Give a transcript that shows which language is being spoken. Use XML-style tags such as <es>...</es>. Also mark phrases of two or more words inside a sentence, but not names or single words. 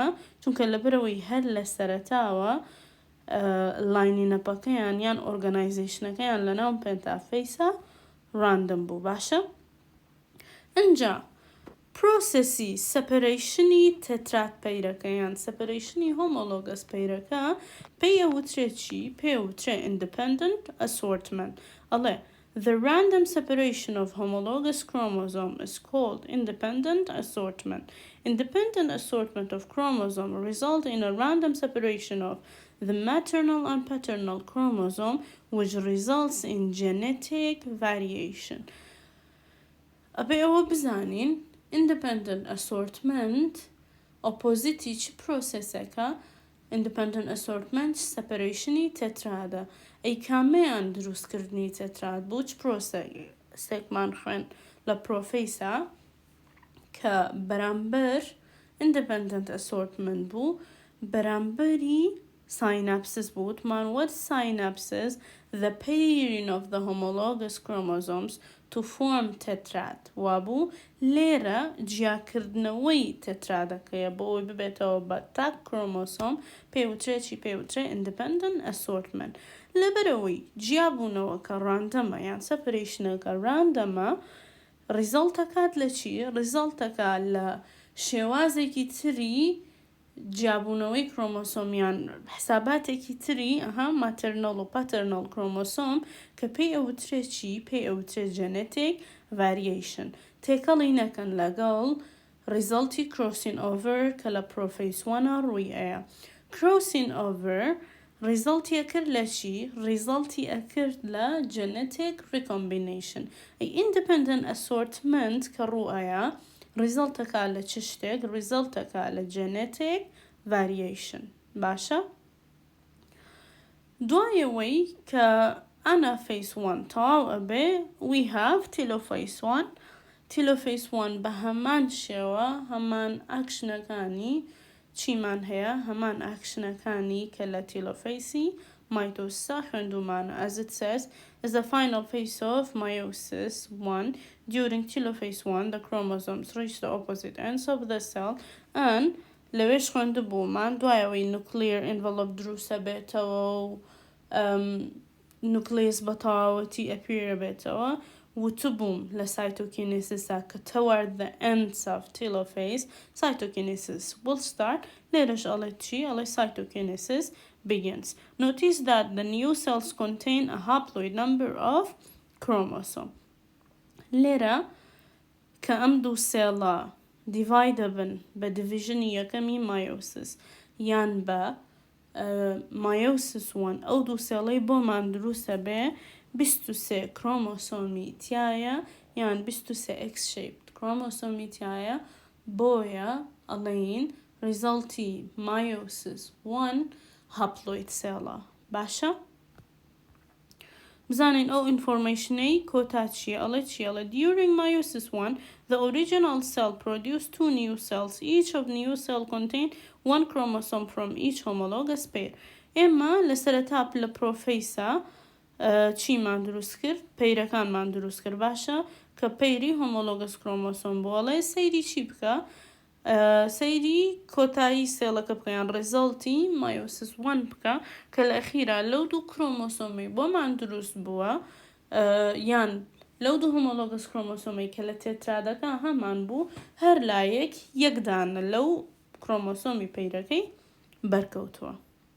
<ckb>چونکە لەبەرەوەی هەر لە سەرەتاوە لاینی نەپەکەیان یان ئۆرگەنایزیشنەکەیان لەناو پێنتافەیسە ڕاندەم بوو. باشە ئەنجا پرۆسەسی سەپەریشنی تەترات پەیرەکە یان سەپەریشنی هۆمۆلۆگەس پەیرەکە پێیەوترێت چی؟</ckb> <en>پێیەوترێت independent assortment. ئەڵێ The random separation of homologous chromosome is called independent assortment. Independent assortment of chromosome result in a random separation of the maternal and paternal chromosome which results in genetic variation.</en> <ckb>ئەبێ ئەوە بزانین</ckb> <en>independent assortment opposite</en> <ckb>چی پرۆسەسەکە</ckb> <en>independent assortment separationi</en> <ckb>تەترادە ئەی کامەیان دروستکردنی تەتراد بوو چ پرۆسەسێکمان خوێن لە پرۆفەیسا کە بەرامبەر</ckb> <en>independent assortment</en> <ckb>بوو بەرامبەری synapses بوو وتمان</ckb> <en>what synapses the pairing of the homologous chromosomes to form tetrad</en> <ckb>وابوو لێرە جیاکردنەوەی تەترادەکەیە بۆ ئەوی ببێتەوە بە تاک کرۆمۆسۆم پێوترێکی پێوترێ</ckb> <en>independent assortment.</en> <ckb>لەبەرەوەی جیابوونەوە کە ڕاندەمە یان سەپەریشنەکە ڕاندەمە ریزڵتەکات لە چی؟ ریزڵتەکات لە شێوازێکی تری جیابوونەوەی کرۆمۆسۆمیان حساباتێکی تری ماتەرنەڵ و</ckb> <en>paternal chromosome</en> <ckb>کە پێی ئەوترێت چی؟ پێی ئەوترێت</ckb> <en>genetic variation.</en> <ckb>تێکەڵی نەکەن لەگەڵ ریزڵتی</ckb> <en>crossing over</en> <ckb>کە لە پرۆفەیس 1 ڕووی ئەیە.</ckb> <en>crossing over</en> <ckb>ریزڵتی ئەکرد لە چی؟ ریزڵتی ئەکرد لە</ckb> <en>genetic recombination. independent assortment</en> <ckb>کە ڕوو ئەیە ریزڵتەکە لە چ شتێک؟ ریزڵتەکە لە</ckb> <en>genetic variation.</en> <ckb>باشە؟ دوایەوەی کە</ckb> <en>anaphase 1</en> <ckb>تەواو ئەبێ</ckb> <en>we have telophase 1.</en> <ckb>telophase 1 بە هەمان شێوە هەمان ئاکشنەکانی چیمان هەیە هەمان ئاکشنەکانی کە لە</ckb> <en>telophase meiosis</en> <ckb>خوێندومانە.</ckb> <en>As it says is the final phase of meiosis 1. During telophase 1 the chromosomes reach the opposite ends of the cell and</en> <ckb>لەوێش خوێندبوومان دوایەوەی</ckb> <en>nuclear envelope</en> <ckb>دروستە بێتەوە و</ckb> <en>nucleus</en> <ckb>بە تەواوەتی ئەپیرە بێتەوە وتبووم لە cytokinesisا کە</ckb> <en>toward the ends of telophase cytokinesis will start.</en> <ckb>لێرەش ئەڵێ چی؟ ئەڵێ</ckb> <en>cytokinesis begins. Notice that the new cells contain a haploid number of chromosome.</en> <ckb>لێرە کە ئەم دوو سێڵە divide بن بە division یەکەمی meiosis یان بە مایۆسس 1 ئەو دوو سێڵەی بۆمان دروستە بێ 23 کرۆمۆسۆمی تایە یان 23</ckb> <en>X shaped</en> <ckb>کرۆمۆسۆمی تایە بۆیە ئەڵێین ریزەڵتی مایۆسس 1</ckb> <en>haploid cell.</en> <ckb>باشە؟ بزانین ئەو ئینفۆرمەیشنەی کۆتا چیە ئەڵێ چیەڵێ</ckb> <en>during meiosis 1 the original cell produced 2 new cells each of new cell contain 1 chromosome from each homologous pair.</en> <ckb>ئێمە لە سەرەتا لە پرۆفەیسا چیمان دروست کرد پەیرەکانمان دروست کرد باشە کە پەیری</ckb> <en>homologous chromosome</en> <ckb>بۆڵێ سەیری چی بکە سەیری کۆتایی سێڵەکە بکەیان ڕێزەڵتی مایۆسس 1 بکە کە لە ئەخیرا لەو دوو کرۆمۆسۆمی بۆمان دروست بووە یان لەو دوو</ckb> <en>homologous chromosome</en> <ckb>کە لە تێترادەکە هەمان بوو هەر لایەک یەکدانە لەو کرۆمۆسۆمی پەیرەکەی بەرکەوتووە.</ckb>